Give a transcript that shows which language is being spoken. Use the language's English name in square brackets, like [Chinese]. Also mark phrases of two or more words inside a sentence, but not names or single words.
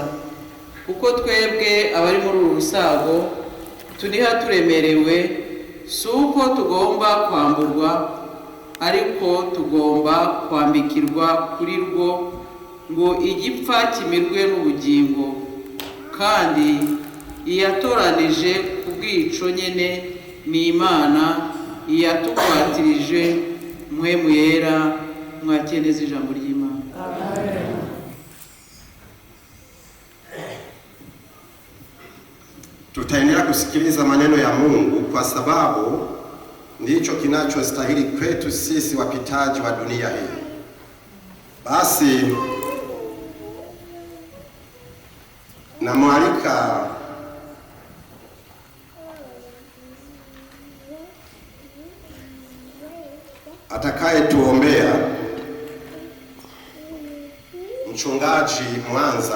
[Rundi] Kuko twebwe abari muri urusago tuniha turemerewe, si uko tugomba kwamburwa, ariko tugomba kwambikirwa kuri rwo, ngo igipfa kimirwe n'ubugingo. Kandi iyatoranije kubwico nyene ni Imana, iyatukwatirije mpwemu yera. Mwakeneza ijambo ry'Imana. Amen. [Swahili] Tutaendelea kusikiliza maneno ya Mungu kwa sababu ndicho kinachostahili kwetu sisi wapitaji wa dunia hii. Basi namwalika atakaye tuombea mchungaji Mwanza.